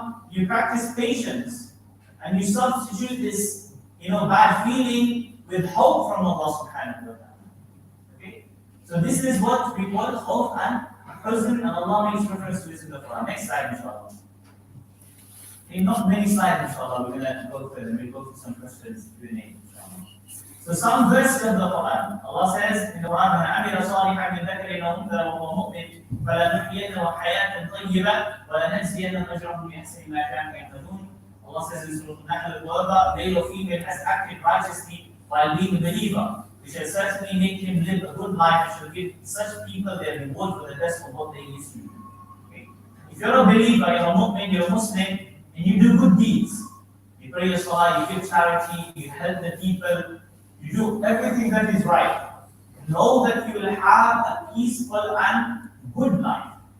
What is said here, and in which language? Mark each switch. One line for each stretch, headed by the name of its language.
English: You practice patience. And you substitute this, bad feeling with hope from Allah subhanahu wa ta'ala. Okay? So this is what we call khawf and huzn, and Allah makes reference to this in the Quran. Next slide, inshallah. Okay, not many slides, inshallah. We're going to go through them. We'll go through some questions Q&A, inshallah. So some verses of the Quran.
Arabic: Allah says in the Quran, مَنْ عَمِلَ صَالِحًا مِنْ ذَكَرٍ أَوْ أُنثَىٰ وَهُوَ مُؤْمِنٌ فَلَنُحْيِيَنَّهُ حَيَاةً طَيِّبَةً وَلَنَجْزِيَنَّهُمْ أَجْرَهُم بِأَحْسَنِ مَا كَانُوا يَعْمَلُونَ
English: Allah says in Surah Al-Nahl, whoever male or female has acted righteously while being a believer, we shall certainly make him live a good life and shall give such people their reward for the best of what they used to do. Okay? If you're a believer, you're a mu'min, you're a Muslim, and you do good deeds, you pray your salah, you give charity, you help the people, you do everything that is right, know that you will have a peaceful and good life.